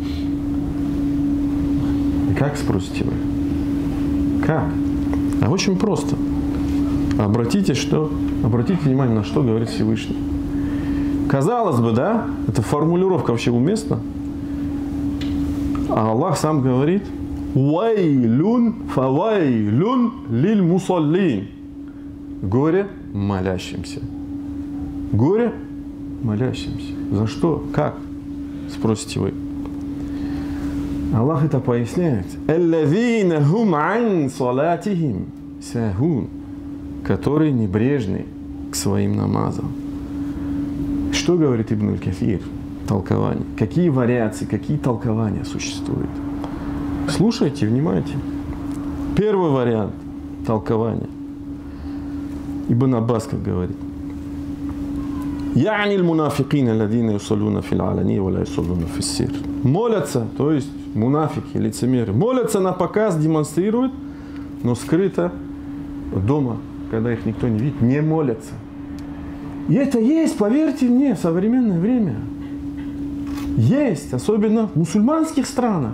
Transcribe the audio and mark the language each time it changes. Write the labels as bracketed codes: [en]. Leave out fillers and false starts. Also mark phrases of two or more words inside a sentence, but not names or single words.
[ru] И как, спросите вы? Как? А очень просто. Обратите внимание, на что говорит Всевышний. Казалось бы, да, эта формулировка вообще уместна. А Аллах сам говорит: [ar] «ويل فويل للمصلين». [ru] Горе молящимся. Горе молящимся. За что? Как? Спросите вы. Аллах это поясняет. [ar] «الذين هم عن صلاتهم ساهون», [ru] которые небрежны к своим намазам. Что говорит Ибн аль-Кафир? Толкование. Какие вариации, какие толкования существуют? Слушайте, внимайте. Первый вариант толкования. Ибн Аббас как говорит. [ar] «يعني المنافقين الذين يصلون في العلانية ولا يصلون في السر». [ru] Молятся, то есть мунафики, лицемеры, молятся на показ, демонстрируют, но скрыто дома, когда их никто не видит, не молятся. И это есть, поверьте мне, в современное время. Есть, особенно в мусульманских странах.